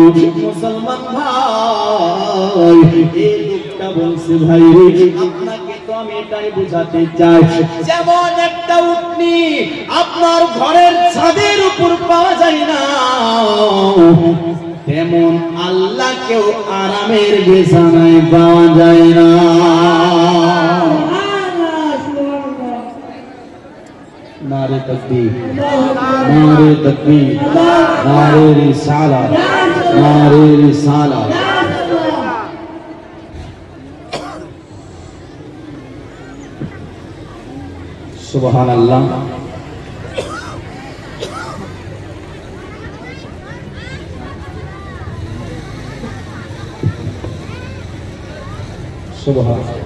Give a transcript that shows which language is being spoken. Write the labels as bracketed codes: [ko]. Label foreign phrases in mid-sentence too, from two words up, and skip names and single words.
[bn] মুসলমান ভাই এই লোকটা বলছে ভাই রে আপনাকে তো আমি এটাই বুঝাতে চাই, যেমন একটা উটনি আপনার ঘরের ছাদের উপর পাওয়া যায় না, তেমন আল্লাহকেও আরামের বিছানায় পাওয়া যায় না। [ur] نعرۂ تکبیر، نعرۂ تکبیر، نعرۂ رسالت، نعرۂ رسالت. [ar] سبحان الله. सुभान